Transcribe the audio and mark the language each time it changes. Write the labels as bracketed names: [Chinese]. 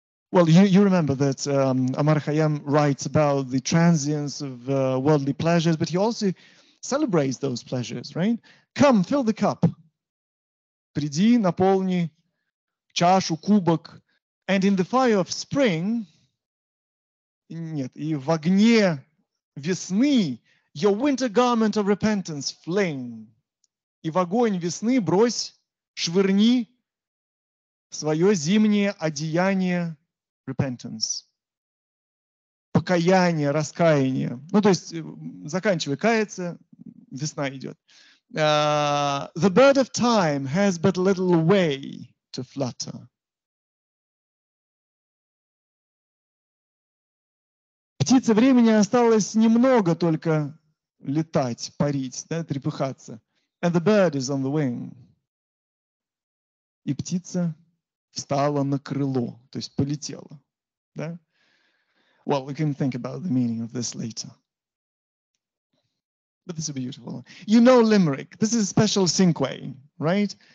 [English] Well, you remember that Amar Khayyam writes about the transience of worldly pleasures, but he also celebrates those pleasures, right? Come, fill the cup. [Russian] Приди, наполни чашу, кубок. [English] And in the fire of spring, [Russian] нет, и в огне весны, [English] your winter garment of repentance fling. [Russian] И в огонь весны брось, швырни свое зимнее одеяние repentance. Покаяние, раскаяние. Ну, то есть, заканчивая каяться, весна идет. [English] The bird of time has but little way to flutter. [Russian] Птице времени осталось немного только летать, парить, да, трепыхаться. [English] And the bird is on the wing. [Russian] И птица встала на крыло, то есть полетела. Да? [English] Well, we can think about the meaning of this later. But this is beautiful. You know limerick. This is a special cinque, right?